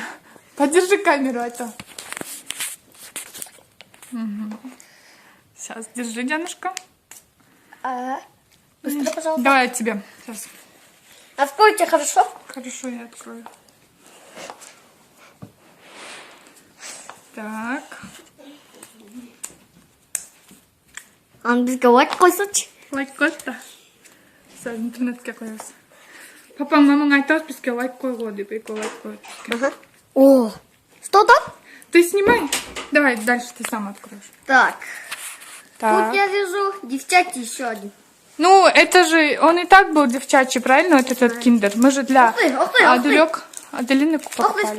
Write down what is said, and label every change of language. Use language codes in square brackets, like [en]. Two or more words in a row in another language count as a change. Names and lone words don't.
[ru] Подержи камеру, это. Сейчас, держи, Дианушка. Быстро, пожалуйста. Давай я тебе. Сейчас. Откройте, хорошо? Хорошо, я открою. Так. [uz] Bizga voy qo'ysachi. Лайк qo'yibdi. Sal internetga qo'yamiz. Papam mamang aytadi bizga лайк qo'yg'u deb, лайк qo'yib. [ru] О, что там? Ты снимай. Давай, дальше ты сам откроешь. Так, Так. тут я вижу девчачий еще один. Ну, это же, он и так был девчачий, правильно, вот этот киндер? Мы же для Ух ты, ух ты, Аделины Ох, ты покупали.